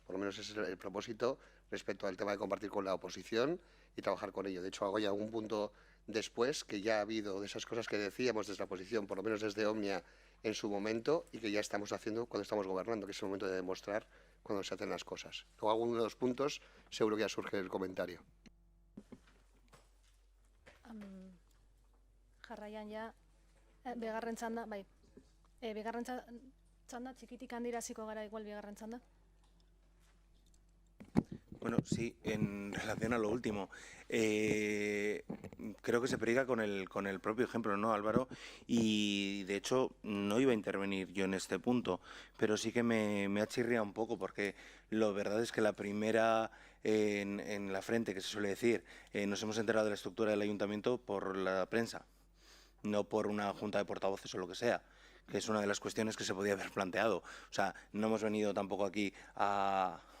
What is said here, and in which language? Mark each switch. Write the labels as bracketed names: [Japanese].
[Spanish] Por lo menos ese es el propósito respecto al tema de compartir con la oposición y trabajar con ello. De hecho, hago ya un punto después que ya ha habido de esas cosas que decíamos desde la oposición, por lo menos desde Omnia en su momento, y que ya estamos haciendo cuando estamos gobernando, que es el momento de demostrar cuando se hacen las cosas. Luego, alguno de los puntos seguro que ya surge el comentario. [Basque] Jarraian ja, bigarren txanda, bai, bigarren txanda txikitik handira hasiko gara igual bigarren txanda. [Spanish] Bueno, sí, en relación a lo último, creo que se predica con el propio ejemplo, ¿no, Álvaro? Y de hecho no iba a intervenir yo en este punto, pero sí que me ha chirriado un poco, porque lo verdad es que la primera en la frente, que se suele decir, nos hemos enterado de la estructura del ayuntamiento por la prensa, no por una junta de portavoces o lo que sea, que es una de las cuestiones que se podía haber planteado. O sea, no hemos venido tampoco aquí a